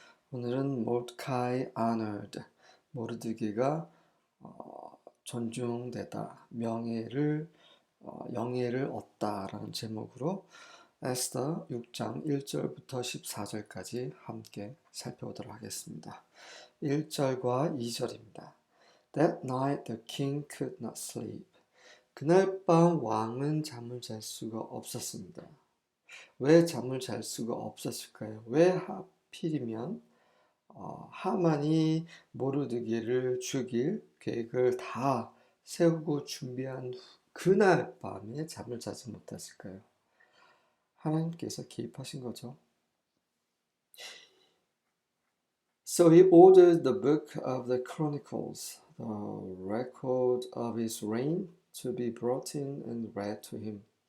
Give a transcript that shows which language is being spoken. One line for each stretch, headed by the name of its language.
Korean: 오늘은 모르드카이 아너드, 모르드기가 존중되다, 영예를 얻다라는 제목으로 에스더 6장 1절부터 14절까지 함께 살펴보도록 하겠습니다. 1절과 2절입니다.
English: That night the king could not sleep.
Korean: 그날 밤 왕은 잠을 잘 수가 없었습니다. 왜 잠을 잘 수가 없었을까요? 왜 하필이면 하만이 모르드기를 죽일 계획을 다 세우고 준비한 그날 밤에 잠을 자지 못했을까요? 하나님께서 개입하신 거죠.
English: So he ordered the book of the Chronicles, the record of his reign, to be brought in and read to him.